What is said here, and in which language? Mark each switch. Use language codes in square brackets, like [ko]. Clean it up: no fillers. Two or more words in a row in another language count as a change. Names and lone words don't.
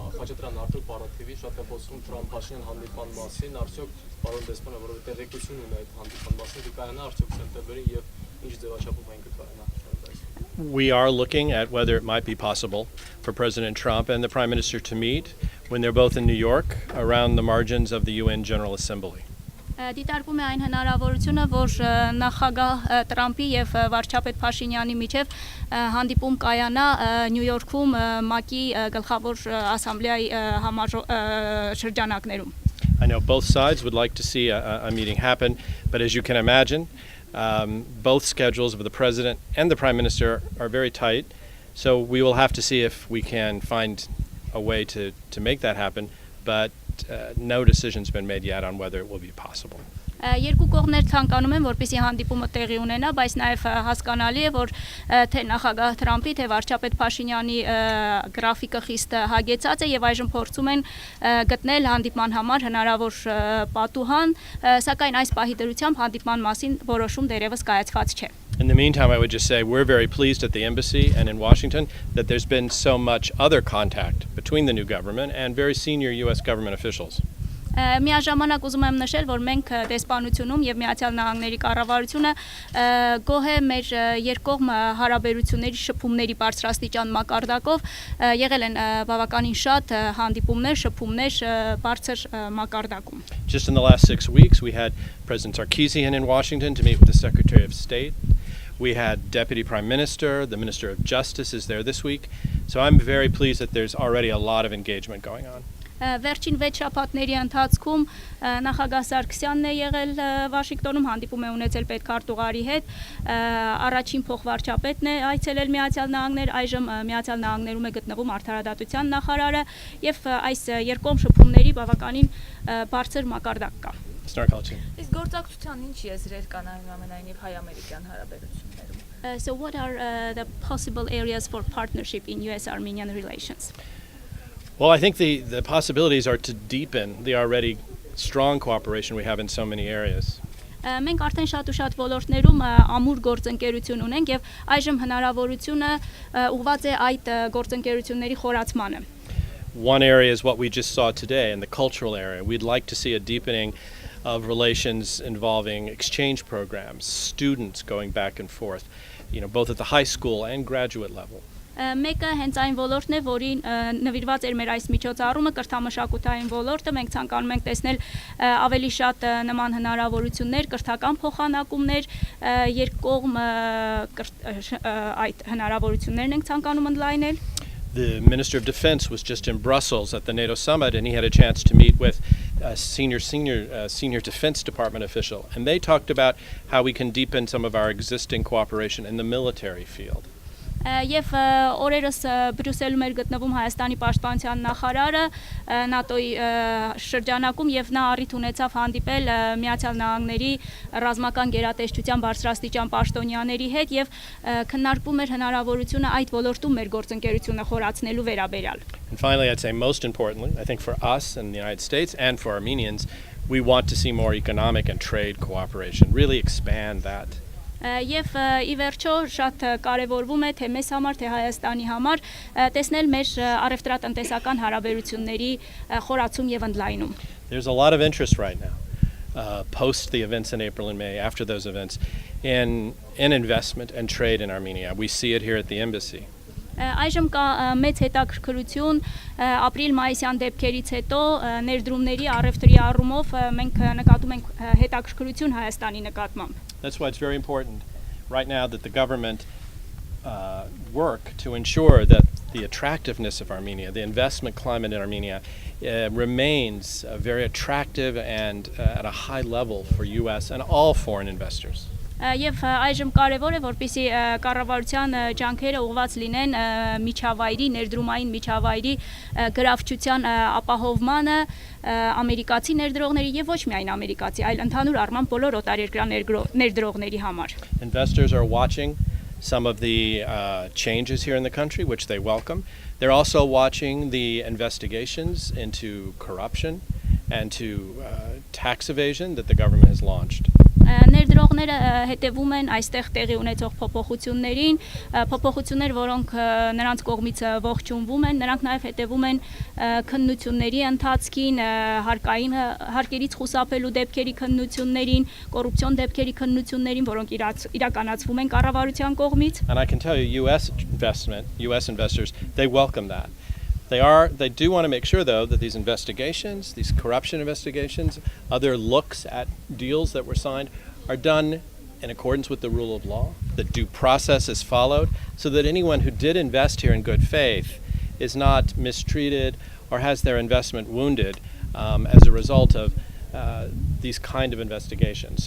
[hy] Խաչատրյան Արտուր Պարաթիվի շատ է խոսում Թրամփ-Փաշինյան հանդիպման մասին, արդյոք պարոն Դեսպանը որովհետեւ տեղեկություն ունի այդ հանդիպման մասին, կայանա արդյոք սեպտեմբերին եւ ինչ ձևաչափով այն կկայանա։ [en] We are looking at whether it might be possible for President Trump and the Prime Minister to meet when they're both in New York around the margins of the UN General Assembly. [hy] Դիտարկում է այն հնարավորությունը, որ նախագահ Թրամփի եւ վարչապետ Փաշինյանի միջև հանդիպում կայանա Նյու Յորքում ՄԱԿ-ի գլխավոր ասամբլեայի շրջանակներում. [en] I know both sides would like to see a meeting happen, but as you can imagine, both schedules of the President and the Prime Minister are very tight, so we will have to see if we can find a way to make that happen, but no decision's been made yet on whether it will be possible. [hy] Երկու կողմներ ցանկանում են, որպեսզի հանդիպումը տեղի ունենա, բայց նաև հասկանալի է, որ թե նախագահ Թրամփի, թե վարչապետ Փաշինյանի գրաֆիկը խիստ հագեցած է եւ այժմ փորձում են գտնել հանդիպման համար հնարավոր պատուհան, սակայն այս պահի դրությամբ հանդիպման մասին որոշում դեռևս կայացված չէ. [en] In the meantime, I would just say we're very pleased at the embassy and in Washington that there's been so much other contact between the new government and very senior US government officials. [hy] Միաժամանակ ուզում եմ նշել, որ մենք դեսպանությունում եւ Միացյալ Նահանգների կառավարությունը գոհ է մեր երկկողմ հարաբերությունների շփումների բարձրաստիճան մակարդակով եղել են բավականին շատ հանդիպումներ, շփումներ բարձր մակարդակում. [en] Just in the last 6 weeks, we had President Sarkisian in Washington to meet with the Secretary of State. We had Deputy Prime Minister, the Minister of Justice is there this week. So I'm very pleased that there's already a lot of engagement going on. [hy] Վերջին 6 շաբաթների ընթացքում նախագահ Սարգսյանն է եղել Վաշինգտոնում, հանդիպում է ունեցել պետքարտուղարի հետ, առաջին փոխվարչապետն է այցելել Միացյալ Նահանգներ, այժմ Միացյալ Նահանգներում է գտնվում արդարադատության նախարարը եւ այս երկկողմ շփումների բավականին բարձր մակարդակ կա. Իսկ գործակցության ինչ եզրեր կան այնուամենայնիվ հայ-ամերիկյան հարաբերություններում? [en] So what are the possible areas for partnership in US-Armenian relations? Well, I think the possibilities are to deepen the already strong cooperation we have in so many areas. [hy] Մենք արդեն շատ ու շատ ոլորտներում ամուր գործընկերություն ունենք եւ այժմ հնարավորությունը ուղղված է այդ գործընկերությունների խորացմանը. [en] One area is what we just saw today in the cultural area. We'd like to see a deepening of relations involving exchange programs, students going back and forth, both at the high school and graduate level. [hy] Մեկը հենց այն ոլորտն է, որին նվիրված էր մեր այս միջոցառումը, կրթամշակութային ոլորտը, մենք ցանկանում ենք տեսնել ավելի շատ նման հնարավորություններ, կրթական փոխանակումներ, երկկողմ այդ հնարավորություններն ենք ցանկանում ընդլայնել. [en] The Minister of Defense was just in Brussels at the NATO summit, and he had a chance to meet with a senior Defense Department official, and they talked about how we can deepen some of our existing cooperation in the military field. [hy] Եվ օրերս Բրյուսելում էր գտնվում Հայաստանի պաշտպանության նախարարը ՆԱՏՕ-ի շրջանակում եւ նա առիթ ունեցավ հանդիպել Միացյալ Նահանգների ռազմական գերատեսչության բարձրաստիճան պաշտոնյաների հետ եւ քննարկվում էր հնարավորությունը այդ ոլորտում մեր գործընկերությունը խորացնելու վերաբերյալ. [en] And finally, I'd say most importantly, I think for us in the United States and for Armenians, we want to see more economic and trade cooperation, really expand that. [hy] Եվ ի վերջո շատ կարևորվում է թե մեզ համար, թե Հայաստանի համար տեսնել մեր առևտրատնտեսական հարաբերությունների խորացում եւ ընդլայնում. [en] There's a lot of interest right now, post the events in April and May, after those events, in investment and trade in Armenia. We see it here at the embassy. [hy] Այժմ կա մեծ հետաքրքրություն ապրիլ-մայիսյան դեպքերից հետո ներդրումների առևտրի առումով մենք նկատում ենք հետաքրքրություն Հայաստանի նկատմամբ. [en] That's why it's very important right now that the government work to ensure that the attractiveness of Armenia, the investment climate in Armenia, remains very attractive and at a high level for US and all foreign investors. [hy] Եվ այժմ կարևոր է, որպեսզի կառավարության ջանքերը ուղղված լինեն միջավայրի, ներդրումային միջավայրի գրավչության ապահովմանը ամերիկացի ներդրողների եւ ոչ միայն ամերիկացի, այլ ընդհանուր առմամբ բոլոր օտարերկրյա ներդրողների համար. [en] Investors are watching some of the changes here in the country, which they welcome. They're also watching the investigations into corruption and to tax evasion that the government has launched. [hy] Ներդրողները հետևում են այստեղ տեղի ունեցող փոփոխություններին, փոփոխություններ, որոնք նրանց կողմից ողջունվում են, նրանք նաև հետևում են քննությունների ընթացքին, հարկերից խուսափելու դեպքերի քննություններին, կոռուպցիոն դեպքերի քննություններին, որոնք իրականացվում են կառավարության կողմից. [en] And I can tell you, U.S. investors, they welcome that. They do want to make sure, though, that these investigations, these corruption investigations, other looks at deals that were signed, are done in accordance with the rule of law, that due process is followed, so that anyone who did invest here in good faith is not mistreated or has their investment wounded as a result of these kind of investigations.